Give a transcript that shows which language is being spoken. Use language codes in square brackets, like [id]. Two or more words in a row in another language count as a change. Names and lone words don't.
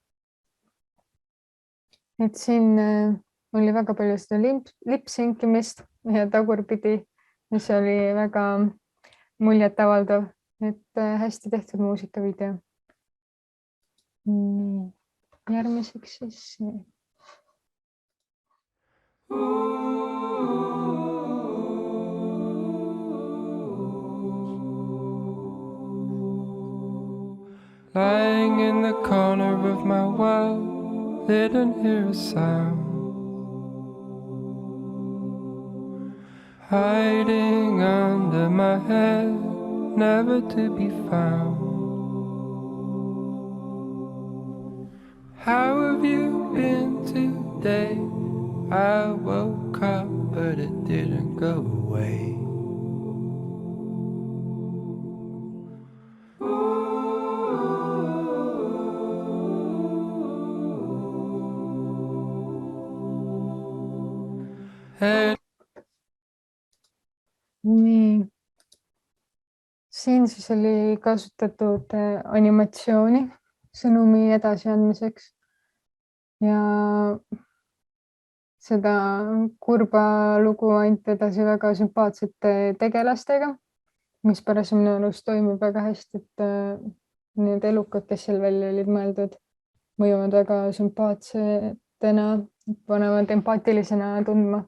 [et] Et siin oli väga palju seda lip-synkimist ja tagurpidi, mis oli väga muljetavaldav, et hästi tehtud muusikavideo. Järgmiseks siis [en] Lying in the corner of my world, didn't hear a sound. hiding under my head, never to be found. How have you been today? I woke up, but it didn't go away. Hey. [et] Nii, siin siis oli kasutatud animatsiooni sõnumi edasiandmiseks ja seda kurba lugu anti edasi väga sümpaatsete tegelastega, mis pärast minu arust toimib väga hästi, et need elukad, kes seal välja olid mõeldud, mõjuvad väga sümpaatsetena, panevad empaatilisena tundma.